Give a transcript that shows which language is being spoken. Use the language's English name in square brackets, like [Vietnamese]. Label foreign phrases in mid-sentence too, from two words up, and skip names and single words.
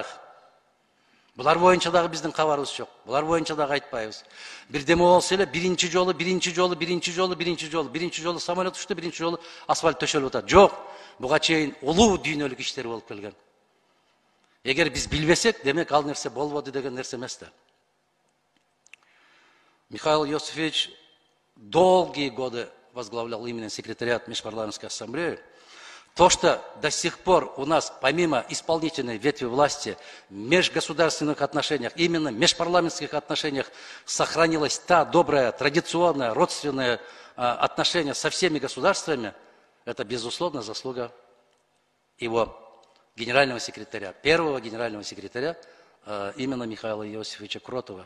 [Kyrgyz] Булар боюнча дагы биздин кабарыбыз жок. Булар боюнча дагы айтпайбыз. Бирдеме болсо эле биринчи жолу самолет учту, биринчи жолу асфальт төшөлүп атат. Жок. Буга чейин улуу дүйнөлүк иштер болуп келген. Эгер биз билбесек, демек ал нерсе болбоду деген нерсе эмес да. [Russian] Михаил Иосифович долгие годы возглавлял именно секретариат Межпарламентской ассамблеи. То, что до сих пор у нас, помимо исполнительной ветви власти, в межгосударственных отношениях, именно в межпарламентских отношениях сохранилась та добрая, традиционная, родственное отношение со всеми государствами, это, безусловно, заслуга его генерального секретаря, первого генерального секретаря, именно Михаила Иосифовича Кротова.